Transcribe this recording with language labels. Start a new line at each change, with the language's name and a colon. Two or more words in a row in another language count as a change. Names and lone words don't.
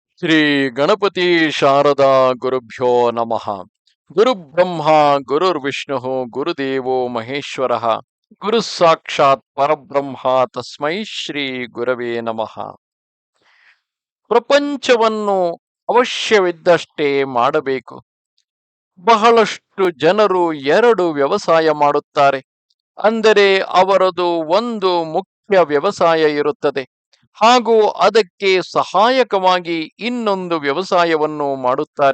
Sanskrit: ಶ್ರೀ ಗಣಪತಿ ಶಾರದಾ ಗುರುಭ್ಯೋ ನಮಃ. ಗುರುಬ್ರಹ್ಮ ಗುರುರ್ವಿಷ್ಣು ಗುರುದೇವೋ ಮಹೇಶ್ವರ ಗುರು ಸಾಕ್ಷಾತ್ ಪರಬ್ರಹ್ಮ ತಸ್ಮೈ ಶ್ರೀ ಗುರವೇ ನಮಃ.
Kannada: ಪ್ರಪಂಚವನ್ನು ಅವಶ್ಯವಿದ್ದಷ್ಟೇ ಮಾಡಬೇಕು. ಬಹಳಷ್ಟು ಜನರು ಎರಡು ವ್ಯವಸಾಯ ಮಾಡುತ್ತಾರೆ. ಅಂದರೆ ಅವರದು ಒಂದು ಮುಖ್ಯ ವ್ಯವಸಾಯ ಇರುತ್ತದೆ, ಹಾಗೂ ಅದಕ್ಕೆ ಸಹಾಯಕವಾಗಿ ಇನ್ನೊಂದು ವ್ಯವಸಾಯವನ್ನು ಮಾಡುತ್ತಾರೆ.